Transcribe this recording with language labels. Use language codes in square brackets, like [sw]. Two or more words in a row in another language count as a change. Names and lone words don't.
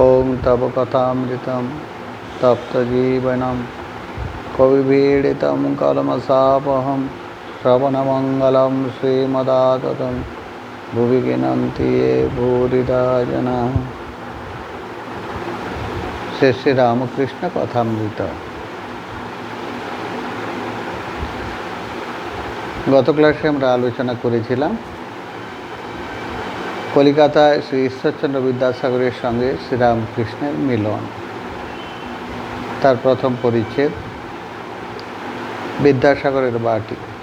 [sa] तव कथामृतं तप्तजीवनं कविवीडितं कलमशापहं श्रवणमङ्गलं श्रीमदाततं भुवि गिनन्ति ये भूरिदा जनाः। [bn] শ্রী শ্রী রামকৃষ্ণ কথামৃত। গত ক্লাসে আমরা আলোচনা করেছিলাম কলিকাতায় শ্রী ঈশ্বরচন্দ্র বিদ্যাসাগরের সঙ্গে শ্রীরামকৃষ্ণের মিলন, তার প্রথম পরিচ্ছেদ বিদ্যাসাগরের বাটি।